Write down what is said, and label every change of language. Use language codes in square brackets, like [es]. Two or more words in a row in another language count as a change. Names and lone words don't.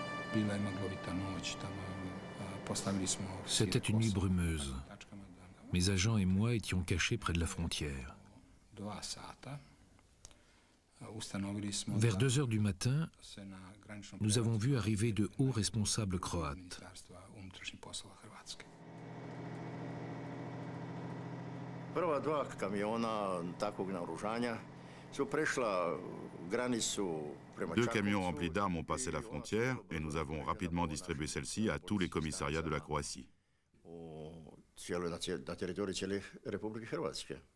[fr] C'était une nuit brumeuse. Mes agents et moi étions cachés près de la frontière. Vers 2 heures du matin, nous avons vu arriver de hauts responsables croates. [hr] Prva 2 kamiona takvog naoružanja su prešla granicu prema [fr] 2 camions remplis d'armes ont passé la frontière et nous avons rapidement distribué celle-ci à tous les commissariats de la Croatie. [hr] na teritoriji cijele Republike Hrvatske.